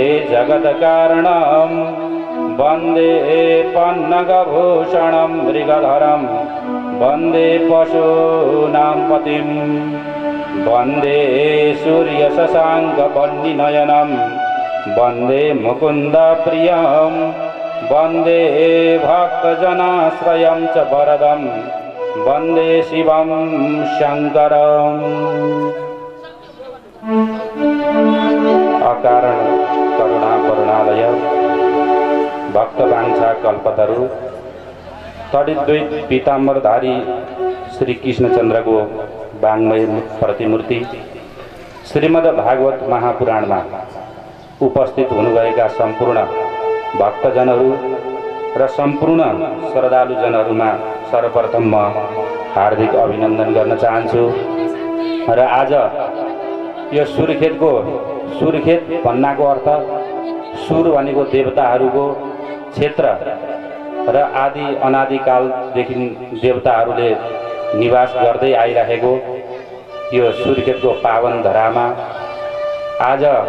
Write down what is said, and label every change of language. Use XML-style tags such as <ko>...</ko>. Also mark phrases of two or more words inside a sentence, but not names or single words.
<sa>जगत्कारणं वन्दे पन्नगभूषणं मृगधरं वन्दे पशूनां पतिं वन्दे सूर्यशशाङ्कवह्निनयनं वन्दे मुकुन्दप्रियं वन्दे भक्तजनाश्रयं च वरदं वन्दे शिवं शङ्करम्। अकारण करुणा करुणालय भक्तवाञ्छा कल्पतरु तडिद्वैत पीताम्बरधारी श्री</sa> <ne>कृष्णचन्द्रको वाङ्मय प्रतिमूर्ति श्रीमद् भागवत महापुराणमा उपस्थित हुनुभएका सम्पूर्ण भक्तजनहरू र सम्पूर्ण श्रद्धालुजनहरूमा सर्वप्रथम म हार्दिक अभिनन्दन गर्न चाहन्छु। र आज यो सुर्खेत भन्नाको अर्थ सुर भनेको देवताहरूको क्षेत्र र आदि अनादिकालदेखि देवताहरूले निवास गर्दै आइरहेको यो सुर्खेतको पावन धरामा आज</ne>